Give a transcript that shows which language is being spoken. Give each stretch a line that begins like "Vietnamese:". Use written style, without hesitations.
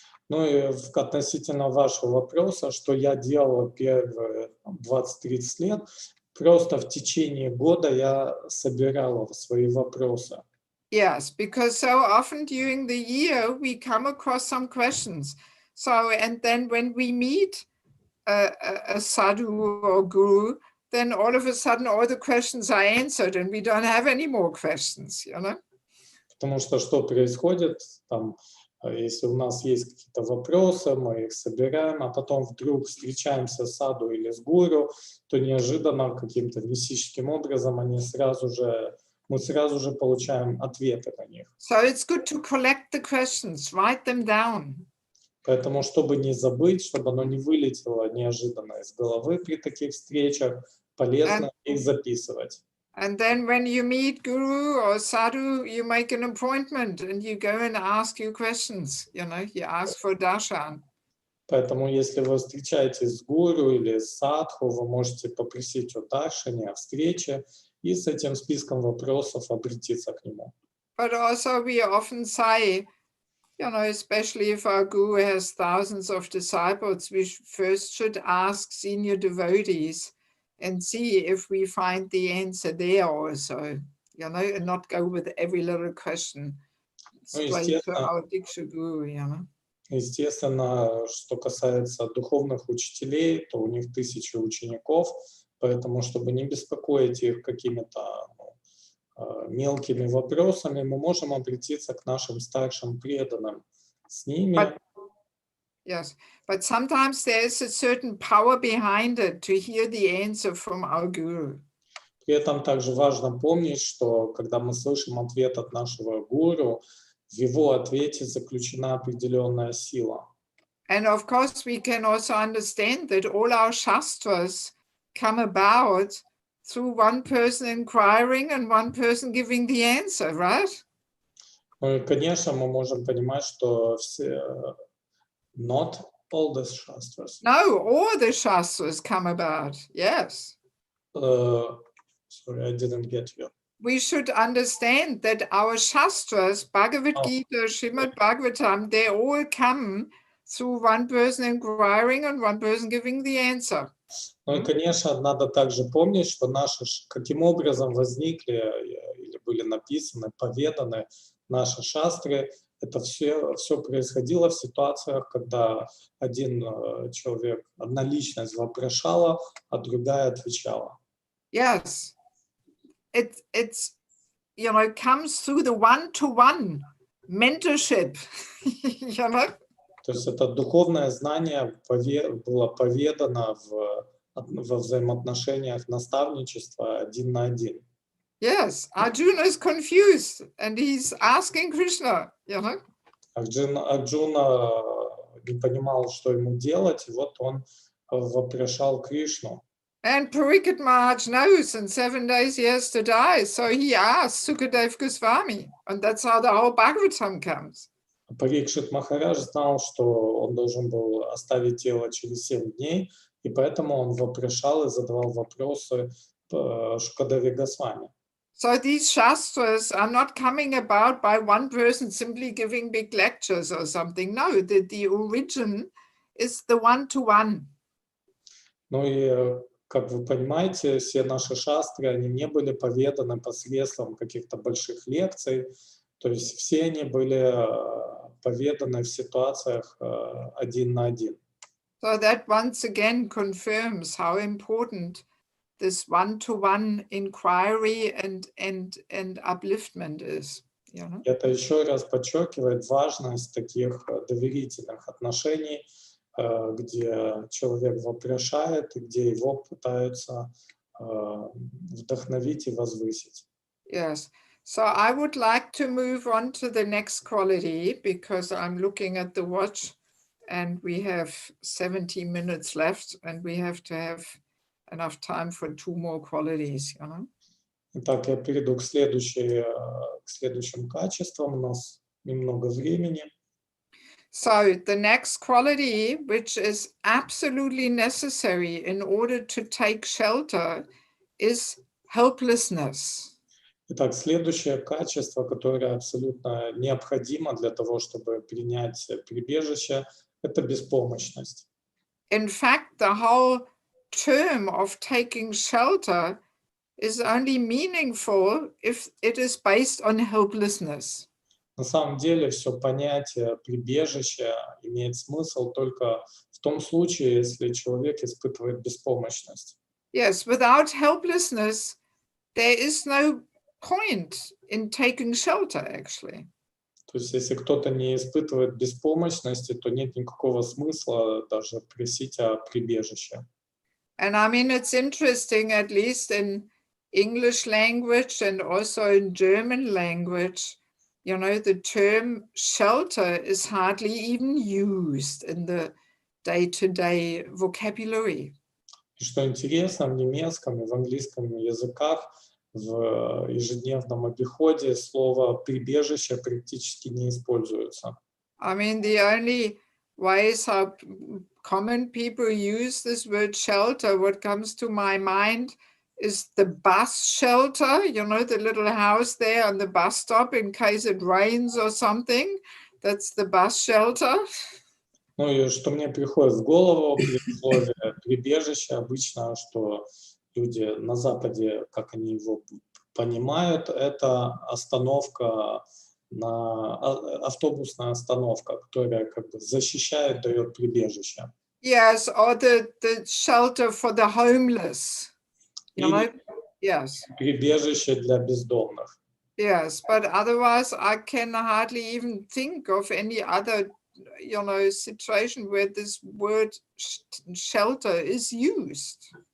Russian: Ну и относительно вашего вопроса, что я делал первые 20-30 лет, просто в течение года я собирал свои вопросы.
English: Yes, because so often during the year we come across some questions. So, and then when we meet a sadhu or guru, then all of a sudden all the questions are answered and we don't have any more questions, you know?
Russian: Потому что происходит, там, если у нас есть какие-то вопросы, мы их собираем, а потом вдруг встречаемся с саду или с гуру, то неожиданно каким-то мистическим образом мы сразу же получаем ответы на них.
English: So it's good to collect the questions, write them down.
Russian: Поэтому, чтобы не забыть, чтобы оно не вылетело неожиданно из головы при таких встречах, полезно их записывать.
English: And then when you meet guru or sadhu, you make an appointment and you go and ask your questions, you know, you ask for darshan.
Russian: Поэтому, если вы встречаетесь с гуру или с садху, вы можете попросить о даршане, о встрече, и с этим списком вопросов обратиться к нему.
English: But also we often say, you know, especially if our guru has thousands of disciples, we first should ask senior devotees and see if we find the answer there also, you know, and not go with every little question straight to our Diksha Guru, you know.
Russian: Естественно, что касается духовных учителей, то у них 1000 учеников, поэтому, чтобы не беспокоить их какими-то мелкими вопросами, мы можем обратиться к нашим старшим преданным. С ними.
English: Yes, but sometimes there is a certain power behind it to hear the answer from our guru.
Russian: При этом также важно помнить, что когда мы слышим ответ от нашего гуру, в его ответе заключена определенная сила.
English: And of course, we can also understand that all our shastras come about through one person inquiring and one person giving the answer, right?
Russian: Ну и, конечно, мы можем понимать, что все,
English: not all the shastras. No, all the shastras come about, yes. Sorry, I didn't get you. We should understand that our shastras, Bhagavad Gita, Srimad Bhagavatam, they all come through one person inquiring and one person giving the answer.
Russian: Ну и, конечно, надо также помнить, что наши, каким образом возникли или были написаны, поведаны наши шастры, это все происходило в ситуациях, когда один человек, одна личность вопрошала, а другая отвечала.
English: Yes, it's you know, comes through the one-to-one mentorship, you know.
Russian: То есть это духовное знание было поведано во взаимоотношениях наставничества один на один.
English: Yes, Arjuna is confused and he's asking Krishna, you know.
Russian: Арджуна не понимал, что ему делать, и вот он вопрошал Кришну.
English: And Parikshit Maharaj knows in 7 days he has to die, so he asks Sukadev Goswami, and that's how the whole Bhagavatam comes.
Russian: Парикшит Махарадж знал, что он должен был оставить тело через 7 дней, и поэтому он вопрошал и задавал вопросы Шукадеве Госвами.
English: So these shastras are not coming about by one person simply giving big lectures or something. No, the origin is the one-to-one.
Russian: Ну и, как вы понимаете, все наши шастры, они не были поведаны посредством каких-то больших лекций, то есть все они были поведаны в ситуациях один на один.
English: So that once again confirms how important this one-to-one inquiry and upliftment is. You know?
Russian: Это еще раз подчеркивает важность таких доверительных отношений, где человек вопрошает и где его пытаются вдохновить и возвысить.
English: Yes. So I would like to move on to the next quality because I'm looking at the watch and we have 70 minutes left and we have to have enough time for 2 more qualities. You know?
Russian: Итак, я перейду к следующим качествам. У нас немного времени.
English: So the next quality, which is absolutely necessary in order to take shelter, is helplessness.
Russian: Итак, следующее качество, которое абсолютно необходимо для того, чтобы принять прибежище, это беспомощность.
English: In fact, the whole term of taking shelter is only meaningful if it is based on helplessness.
Russian: На самом деле все понятие прибежища имеет смысл только в том случае, если человек испытывает беспомощность.
English: Yes, without helplessness, there is no point in taking shelter, actually.
Russian: То есть если кто-то не испытывает беспомощности, то нет никакого смысла даже просить о прибежище.
English: And I mean, it's interesting, at least in English language and also in German language, you know, the term shelter is hardly even used in the day-to-day vocabulary.
Russian: И что интересно, в немецком и в английском языках в ежедневном обиходе слово «прибежище» практически не используется.
English: I mean, the only ways how common people use this word shelter, what comes to my mind is the bus shelter, you know, the little house there on the bus stop in case it rains or something. That's the bus shelter.
Russian: Ну и что мне приходит в голову при слове «прибежище», обычно, что люди на Западе, как они его понимают, это остановка, автобусная остановка, которая как бы защищает, дает прибежище.
English: Yes, or the shelter for the homeless. You know? Yes.
Russian: Прибежище для бездомных.
English: Yes, but otherwise I can hardly even think of any other, you know, situation where this word shelter is used.